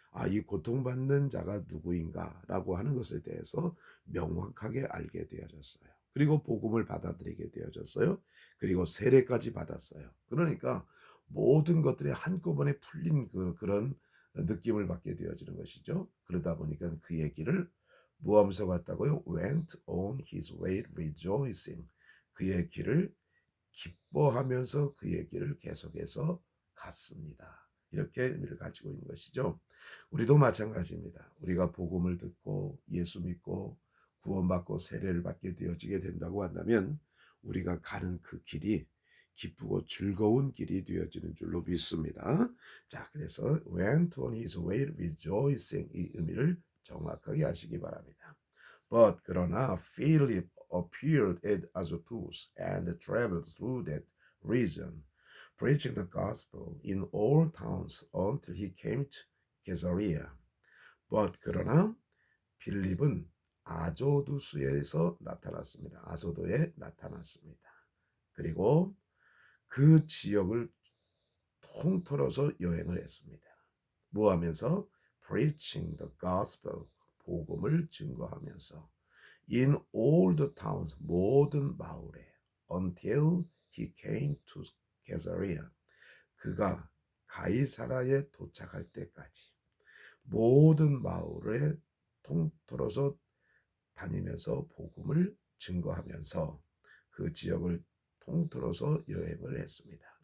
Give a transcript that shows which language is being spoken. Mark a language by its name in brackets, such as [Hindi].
[Korean] 이 고통받는 자가 누구인가라고 하는 것에 대해서 명확하게 알게 되어졌어요. 그리고 복음을 받아들이게 되어졌어요. 그리고 세례까지 받았어요. 그러니까 모든 것들이 한꺼번에 풀린 그런 느낌을 받게 되어지는 것이죠. 그러다 보니까 그의 길을 뭐 하면서 갔다고요? [English] Went on his way rejoicing. [Korean] 그의 길을 기뻐하면서 그의 길을 계속해서 갔습니다. 이렇게 의미를 가지고 있는 것이죠. 우리도 마찬가지입니다. 우리가 복음을 듣고 예수 믿고 구원받고 세례를 받게 되어지게 된다고 한다면 우리가 가는 그 길이 기쁘고 즐거운 길이 되어지는 줄로 믿습니다. 자, 그래서 [English] went on his way rejoicing [Korean] 이 의미를 정확하게 아시기 바랍니다. [English] But 그러나 Philip appeared at Azotus and traveled through that region, preaching the gospel in all towns until he came to Caesarea. [Korean] But 그러나 빌립은 아조두스에서 나타났습니다. 아소도에 나타났습니다. 그리고 그 지역을 통틀어서 여행을 했습니다. 뭐 하면서? [English] Preaching the gospel, [Korean] 복음을 증거하면서 [English] in all the towns, [Korean] 모든 마을에 [English] until he came to Caesarea, [Korean] 그가 가이사라에 도착할 때까지 모든 마을에 통틀어서 다니면서 복음을 증거하면서 그 지역을 통틀어서 여행을 했습니다.